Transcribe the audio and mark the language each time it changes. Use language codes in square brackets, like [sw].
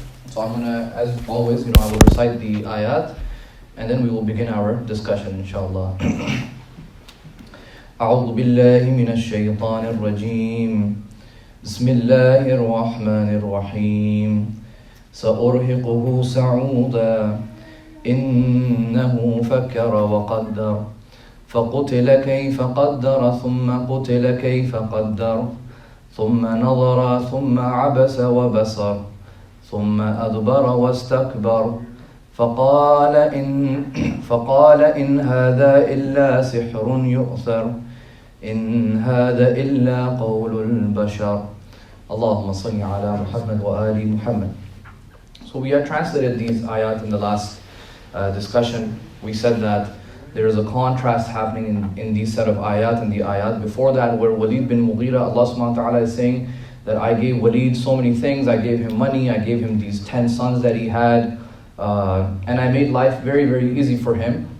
[en] So I'm gonna, as always, I will recite the ayat, and then we will begin our discussion, inshallah. [ar] أعوذ بالله من الشيطان الرجيم بسم الله الرحمن الرحيم سأرهقه صعودا إنه فكر وقدر فقتل كيف قدر ثم قتل كيف قدر ثم نظر ثم عبس وبصر ثم أدبر واستكبر فقال إن هذا إلا سحر يؤثر إن هذا إلا قول البشر اللهم صل على محمد وآل محمد. [en] So we had translated these ayat in the last discussion. We said that there is a contrast happening in these set of ayat and the ayat before that, where Walid bin Mughira, Allah subhanahu wa ta'ala is saying that I gave Walid so many things. I gave him money, I gave him these 10 sons that he had, and I made life very, very easy for him.